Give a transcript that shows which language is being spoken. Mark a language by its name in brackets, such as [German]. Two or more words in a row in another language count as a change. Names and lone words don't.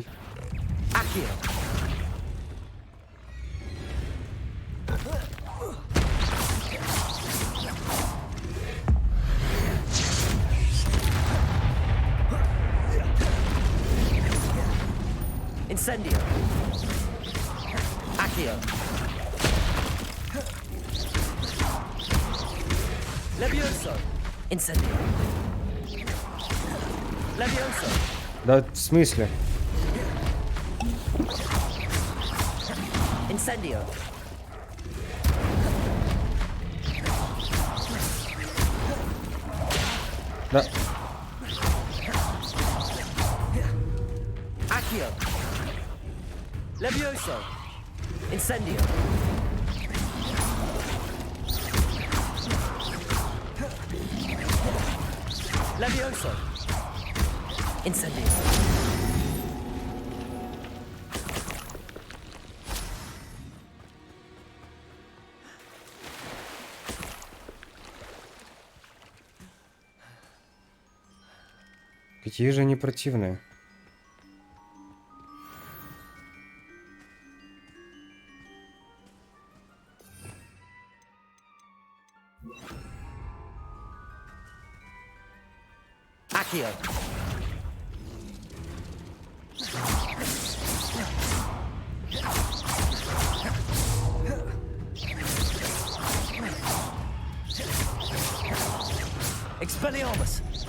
[Latin] Accio. Incendio. Accio. Levioso. Incendio. Levioso. [Russian] Да, в смысле? [Latin] Incendio. [Russian] Да. [Latin] Accio. Levioso. Incendio. Levioso. Incendio. [Russian] Какие же они противные. [Latin] Accio. Expelliarmus.